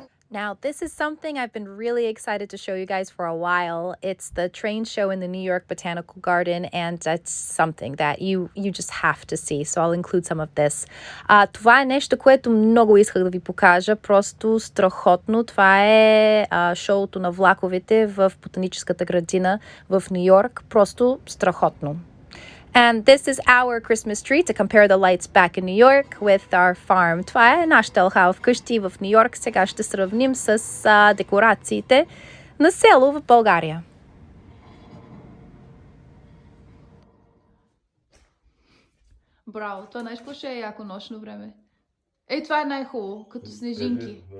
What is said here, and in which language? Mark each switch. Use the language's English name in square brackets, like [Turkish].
[English] Now, this is something I've been really excited to show you guys for a while. It's the train show in the New York Botanical Garden, and it's something that you just have to see. So I'll include some of this. [Bulgarian] Това е нещо, което много исках да ви покажа. Просто страхотно. Това е шоуто на влаковете в Ботаническата градина в Ню Йорк. Просто страхотно. [English] And this is our Christmas tree to compare the lights back in New York with our farm. [Bulgarian] Това е нашата елха вкъщи в Ню Йорк. Сега ще сравним с декорациите на село в България. Браво, това знаеш какво ще е яко нощно време? Това е най-хубаво, като снежинки.